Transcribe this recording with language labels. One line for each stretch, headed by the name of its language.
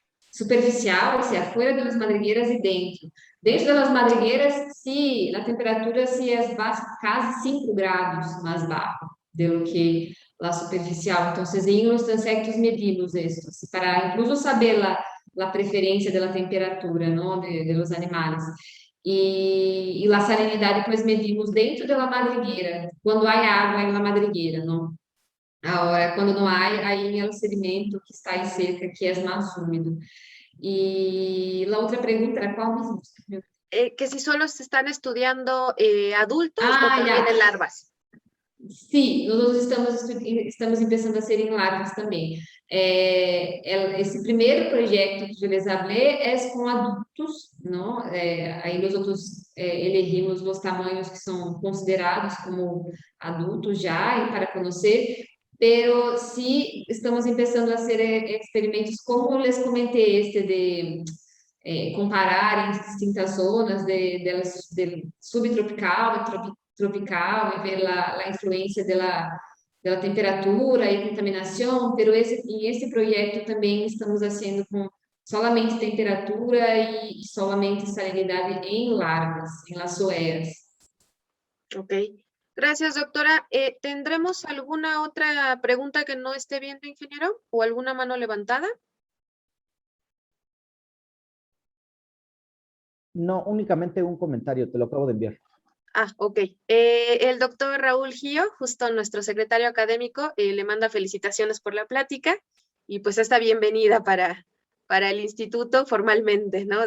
Spanish: Superficial, o sea, fuera de las madrigueras y dentro. Dentro de las madrigueras, sí, la temperatura sí es casi 5 grados más bajo de lo que la superficial. Entonces, en los transectos medimos esto, para incluso saber la preferencia de la temperatura, ¿no? de los animales.
Portuguese: E a salinidade depois medimos dentro da madrigueira, quando há água na madrigueira, não? Agora, quando não há, aí é o sedimento que está em cerca, que é mais úmido. E a outra pergunta era qual mesmo?
Spanish: Que si solo se están estudiando adultos o también en larvas.
Portuguese: Sim, nós estamos empezando a ser em larvas também. Esse primeiro projeto que eu
Spanish: les hablé
Portuguese: é com adultos, não? Aí nós outros elegimos os tamanhos que são considerados como adultos já e para conhecer,
Spanish: pero sí estamos empezando a hacer experimentos como les comenté de
Portuguese: comparar em distintas zonas de subtropical e tropical e ver a influência da temperatura e contaminação, pero em esse projeto também estamos fazendo com solamente temperatura e solamente salinidade em larvas, em las zoeas.
Spanish: Ok. Gracias, doctora. ¿Tendremos alguna otra pregunta que no esté viendo, ingeniero? ¿O alguna mano levantada? No, únicamente un comentario, te lo acabo de enviar. Ah, ok. El doctor Raúl Gio, justo nuestro secretario académico, le manda felicitaciones por la plática y pues esta bienvenida para el instituto formalmente, ¿no?